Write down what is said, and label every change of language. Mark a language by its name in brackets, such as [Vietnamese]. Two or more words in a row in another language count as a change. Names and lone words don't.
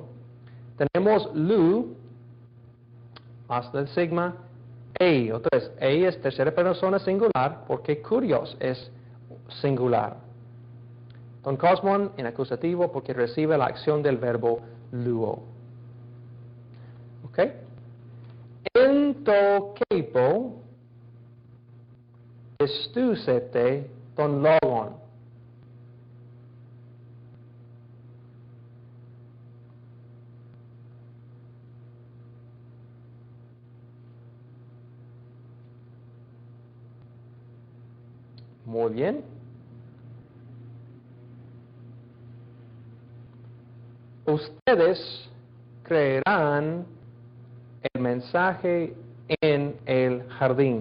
[Spanish] Tenemos lu, más del sigma, ei. Otra vez, ei es tercera persona singular porque kurios es singular. [Greek] τὸν κόσμον [Spanish] en acusativo porque recibe la acción del verbo luo. ¿Ok? [Greek] ἐν τῷ κήπῳ πιστεύσετε τὸν λόγον. [Spanish] Muy bien. Ustedes creerán el mensaje en el jardín.